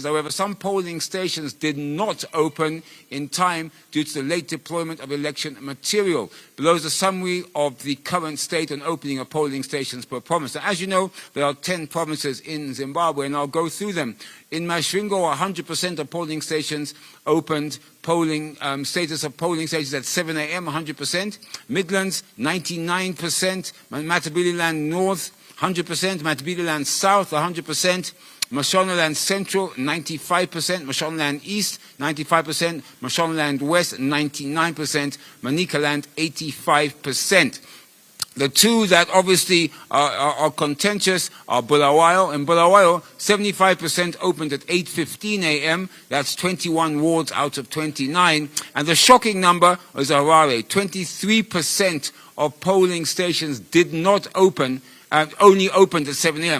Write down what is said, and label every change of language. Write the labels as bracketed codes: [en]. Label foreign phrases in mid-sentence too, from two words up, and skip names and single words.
[en] However, some polling stations did not open in time due to the late deployment of election material. Below is a summary of the current state and opening of polling stations per province. Now, as you know, there are 10 provinces in Zimbabwe, and I'll go through them. In Masvingo, 100% of polling stations opened. Polling status of polling stations at 7 a.m., 100%. Midlands, 99%. Matabeleland North, 100%. Matabeleland South, 100%. Mashonaland Central, 95%. Mashonaland East, 95%. Mashonaland West, 99%. Manicaland, 85%. The two that obviously are contentious are Bulawayo. In Bulawayo, 75% opened at 8:15 a.m. That's 21 wards out of 29. And the shocking number is Harare. 23% of polling stations did not open, only opened at 7 a.m.